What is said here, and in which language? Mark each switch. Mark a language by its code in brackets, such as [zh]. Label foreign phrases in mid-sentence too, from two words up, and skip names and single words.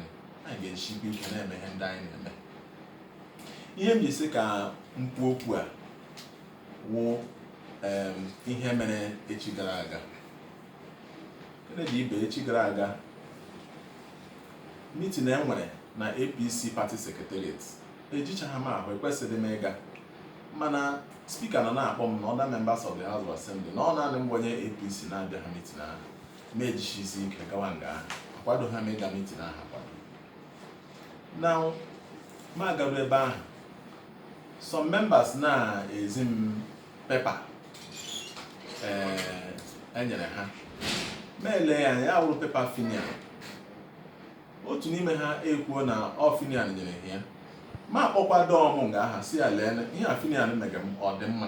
[ig] Anyị ga-echikwa ike na-eme ihe ndị anyị na-eme. Ihe m ji sị ka m kwuo okwu a wụ ihe mere echi gara aga. Kennedy Ibe echi gara aga meeting enwere na [en] APC party secretariat [ig] ejichaghị m ahụ, ekwesịrị m ịga, mana speaker nọ na-akpọ m na [en] other members of the House of Assembly [ig] na ọ naanị m onye APC na-abịa ha meeting ahụ, ma ejichizi ike gawa nga ahụ, akwado ha m ịga meeting ahụ akwado. Now m agaru ebe ahụ, [en] some members [ig] na-ezi m pepa enyere ha, ma ele ya ya wụrụ pepa Finian. Otu n'ime ha ekwuo na ọ Finian nyere ya, ma akpọkwado ọmụ nga aha si ya lee ihe a Finian mege m ọ dị mma.